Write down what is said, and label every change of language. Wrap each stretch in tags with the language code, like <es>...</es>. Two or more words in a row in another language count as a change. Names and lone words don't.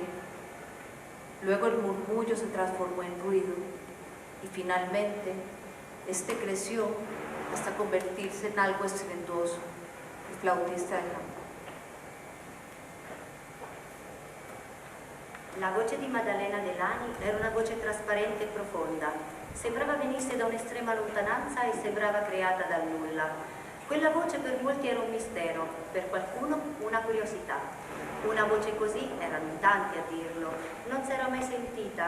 <es>Luego el murmullo se transformó en ruido y finalmente este creció hasta convertirse en algo estruendoso. El flautista de Hamburgo.</es> <it>La voce di Maddalena Delany era una voce trasparente e profonda. Sembrava venisse da un'estrema lontananza e sembrava creata dal nulla. Quella voce per molti era un mistero, per qualcuno una curiosità. Una voce così, erano in tanti a dirlo, non si era mai sentita.</it>